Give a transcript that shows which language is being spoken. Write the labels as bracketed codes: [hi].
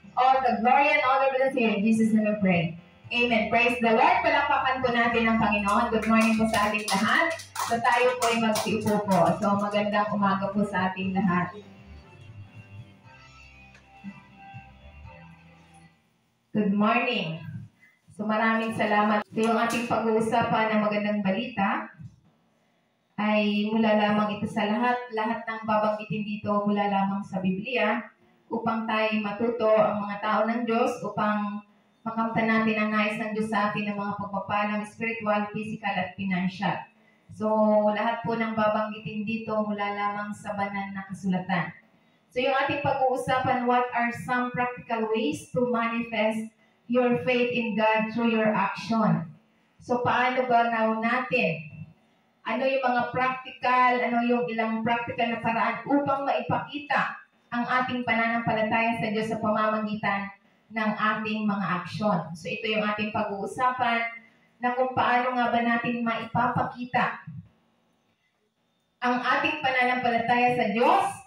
[en] All the glory and honor belongs to you. In Jesus' name we pray. Amen. Praise the Lord. [tl] Palakpakan po natin ang Panginoon. [en] Good morning [tl] po sa ating lahat. So tayo po ay magsiupo po. So magandang umaga po sa ating lahat. [en] Good morning. [tl] So maraming salamat. So yung ating pag-uusapan ng magandang balita ay mula lamang ito sa lahat ng babanggitin dito mula lamang sa Biblia upang tayo matuto ang mga tao ng Diyos upang makamtan natin ang nais ng Diyos sa atin ng mga pagpapalang spiritual, physical at financial. So lahat po ng babanggitin dito mula lamang sa banal na kasulatan. So yung ating pag-uusapan, [en] what are some practical ways to manifest your faith in God through your action? [tl] So paano ba natin? Ano yung mga practical, ano yung ilang practical na paraan upang maipakita ang ating pananampalataya sa Diyos sa pamamagitan ng ating mga aksyon. So ito yung ating pag-uusapan na kung paano nga ba natin maipapakita ang ating pananampalataya sa Diyos.